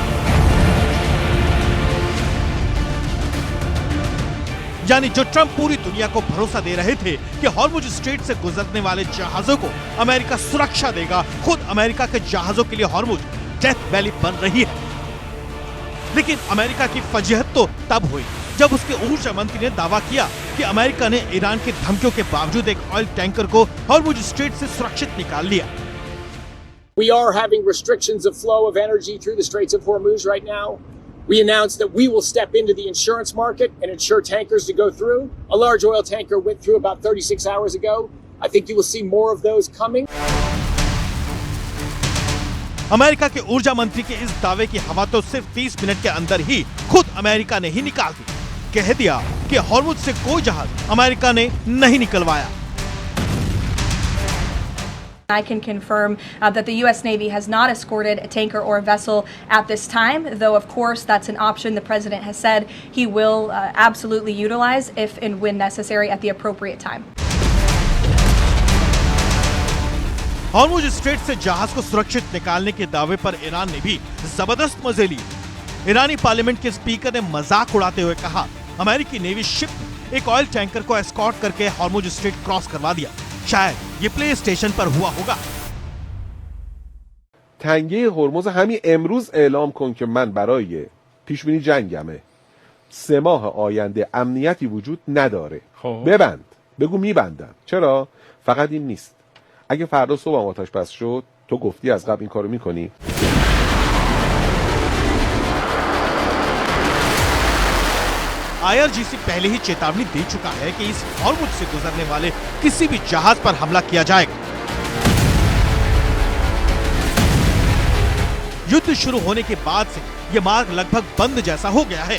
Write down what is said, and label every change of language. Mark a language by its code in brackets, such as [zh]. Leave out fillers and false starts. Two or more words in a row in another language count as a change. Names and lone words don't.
[hi] यानी जो ट्रंप पूरी दुनिया को भरोसा दे रहे थे कि हॉर्मुज स्ट्रेट से गुजरने वाले जहाजों को अमेरिका सुरक्षा देगा, खुद अमेरिका के जहाजों के लिए हॉर्मुज [en] death valley [hi] बन रही है। लेकिन अमेरिका की फजीहत तो तब हुई जब उसके ऊर्जा मंत्री ने दावा किया कि अमेरिका ने ईरान की धमकियों के बावजूद एक [en] oil tanker [hi] को हॉर्मुज स्ट्रेट से सुरक्षित निकाल लिया। [en] We are having restrictions of flow of energy through the Straits of Hormuz right now. We announced that we will step into the insurance market and insure tankers to go through. A large oil tanker went through about 36 hours ago. I think you will see more of those coming. [hi] अमेरिका के ऊर्जा मंत्री के इस दावे की हवा तो सिर्फ 30 मिनट के अंदर ही खुद अमेरिका ने ही निकाल दी। कह दिया कि हॉर्मुज से कोई जहाज अमेरिका ने नहीं निकलवाया। [en] I can confirm that the U.S. Navy has not escorted a tanker or a vessel at this time, though of course that's an option the President has said he will absolutely utilize if and when necessary at the appropriate time. [hi] हॉर्मुज स्ट्रेट से जहाज को सुरक्षित निकालने के दावे पर ईरान ने भी जबरदस्त मजे लिए। ईरानी पार्लियामेंट के स्पीकर ने मजाक उड़ाते हुए कहा, अमेरिकी [en] navy ship [hi] ने एक [en] oil tanker [hi] को एस्कॉर्ट करके हॉर्मुज स्ट्रेट क्रॉस करवा दिया। शायद ये प्ले स्टेशन पर हुआ होगा। [fa] تنگه هرمز همین امروز اعلام کن که من برای پیشبینی جنگمه 3 ماه آینده امنیتی وجود نداره. ببند. بگو میبندم. چرا؟ فقط این نیست. اگه فردا صبح آتش بس شد تو گفتی از قبل این کارو میکنی؟ [hi] IRGC पहले ही चेतावनी दे चुका है कि इस हॉर्मुज से गुजरने वाले किसी भी जहाज पर हमला किया जाएगा। युद्ध शुरू होने के बाद से यह मार्ग लगभग बंद जैसा हो गया है।